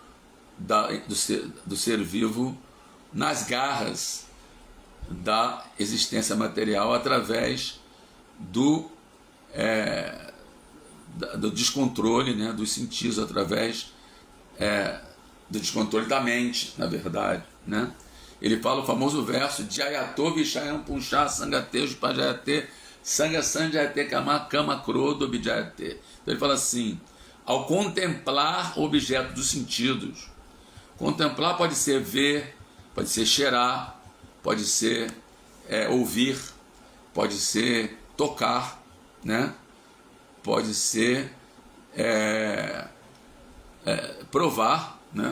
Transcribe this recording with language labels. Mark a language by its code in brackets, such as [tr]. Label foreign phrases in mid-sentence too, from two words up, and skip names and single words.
[pt] do ser vivo nas garras da existência material através do descontrole, né, dos sentidos, através do descontrole da mente, na verdade, né? Ele fala o famoso verso: [sa] Jayato Vishayam Puncha Sangatejo Pajayate Sanga Sanjayate Kama Kama Krodo Bijayate. [pt] Então ele fala assim: ao contemplar o objeto dos sentidos, contemplar pode ser ver, pode ser cheirar, pode ser ouvir, pode ser tocar, né? Pode ser provar, né?